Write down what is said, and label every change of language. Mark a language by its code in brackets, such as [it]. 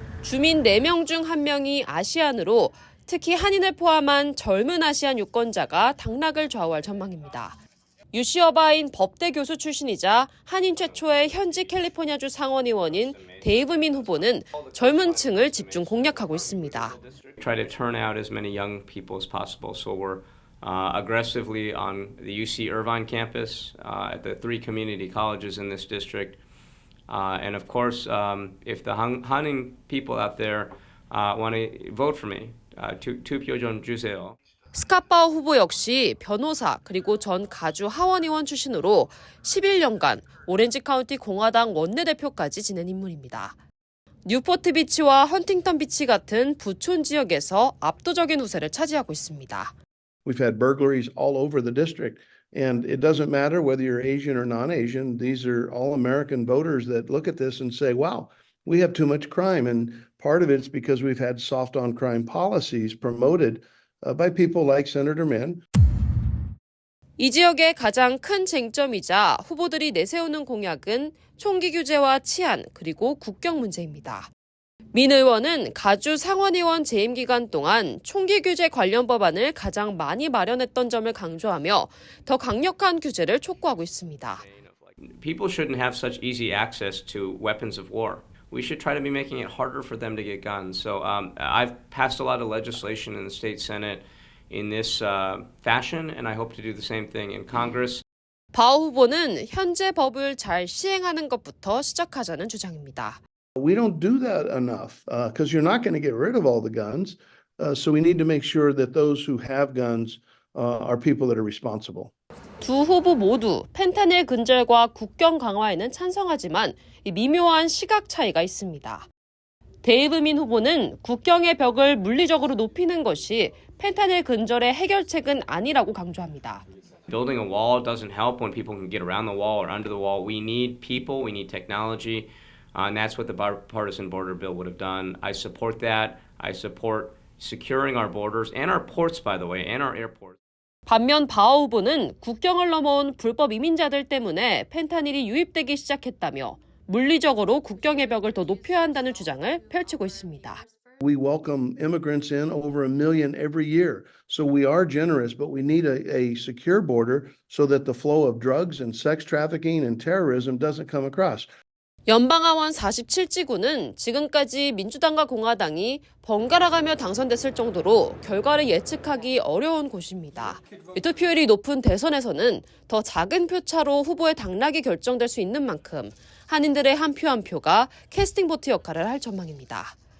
[ko] 주민 4명 중 1명이 아시안으로 특히 한인을 포함한 젊은 아시안 유권자가 당락을 좌우할 전망입니다. UC 어바인 법대 교수 출신이자 한인 최초의 현지 캘리포니아주 상원의원인 데이브민 후보는 젊은 층을 집중 공략하고 있습니다. [en] Try to turn out as many young people as possible. So we're aggressively on the UC Irvine campus, at the 3 community colleges in this district. And of course, if the Hanin people out there want to vote for me, [ko] 투표 좀 주세요. 스캇바우 후보 역시 변호사 그리고 전 가주 하원의원 출신으로 11년간 오렌지 카운티 공화당 원내대표까지 지낸 인물입니다. 뉴포트 비치와 헌팅턴 비치 같은 부촌 지역에서 압도적인 우세를 차지하고 있습니다. [en] We've had burglaries all over the district, and it doesn't matter whether you're Asian or non-Asian. These are all American voters that look at this and say, wow, we have too much crime. And part of it's because we've had soft on crime policies promoted by people like Senator Min. [ko] 이 지역의 가장 큰 쟁점이자 후보들이 내세우는 공약은 총기 규제와 치안 그리고 국경 문제입니다. 민 의원은 가주 상원의원 재임 기간 동안 총기 규제 관련 법안을 가장 많이 마련했던 점을 강조하며 더 강력한 규제를 촉구하고 있습니다. [en] People shouldn't have such easy access to weapons of war. We should try to be making it harder for them to get guns. So I've passed a lot of legislation in the state Senate in this fashion, and I hope to do the same thing in Congress. [ko] 바우 후보는 현재 법을 잘 시행하는 것부터 시작하자는 주장입니다. [en] We don't do that enough because you're not going to get rid of all the guns. So we need to make sure that those who have guns are people that are responsible. [ko] 두 후보 모두 펜타닐 근절과 국경 강화에는 찬성하지만 미묘한 시각 차이가 있습니다. 데이브민 후보는 국경의 벽을 물리적으로 높이는 것이 펜타닐 근절의 해결책은 아니라고 강조합니다. [en] Building a wall doesn't help when people can get around the wall or under the wall. We need people, we need technology, and that's what the bipartisan border bill would have done. I support that. I support securing our borders and our ports, by the way, and our airports. [ko] 반면 바오 후보는 국경을 넘어온 불법 이민자들 때문에 펜타닐이 유입되기 시작했다며 물리적으로 국경의 벽을 더 높여야 한다는 주장을 펼치고 있습니다. [en] We welcome immigrants in over 1 million every year. So we are generous, but we need a secure border so that the flow of drugs and sex trafficking and terrorism doesn't come across. [ko] 연방하원 47지구는 지금까지 민주당과 공화당이 번갈아가며 당선됐을 정도로 결과를 예측하기 어려운 곳입니다. 투표율이 높은 대선에서는 더 작은 표차로 후보의 당락이 결정될 수 있는 만큼 한인들의 한 표 한 표가 캐스팅 보트 역할을 할 전망입니다.